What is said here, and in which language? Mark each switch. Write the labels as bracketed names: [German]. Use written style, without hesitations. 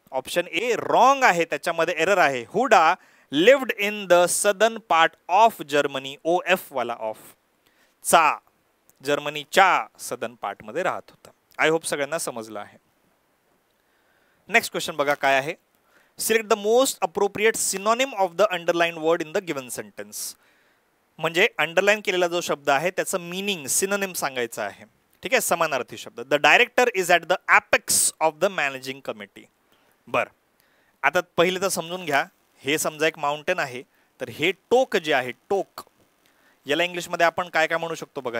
[Marathi] Option A wrong आहे, त्याच्यामध्ये error आहे. [English] Huda lived in the southern part of Germany. O F वाला of. [Marathi] चा जर्मनीच्या सदर्न पार्ट मध्ये राहत होता. आय होप सगळ्यांना समजलं आहे. नेक्स्ट क्वेश्चन बघा काय आहे. [English] Select the most appropriate synonym of the underline word in the given sentence. [Marathi] म्हणजे अंडरलाइन केलेला जो शब्द आहे त्याचं मीनिंग सिनोनिम सांगायचं आहे. ठीक आहे, समानार्थी शब्द. [English] The director is at the apex of the managing committee. [Marathi] बर, आता पहिले तर समजून घ्या. हे समजा एक माउंटेन आहे, तर हे टोक जे आहे, टोक, याला इंग्लिशमध्ये आपण काय काय म्हणू शकतो बघा.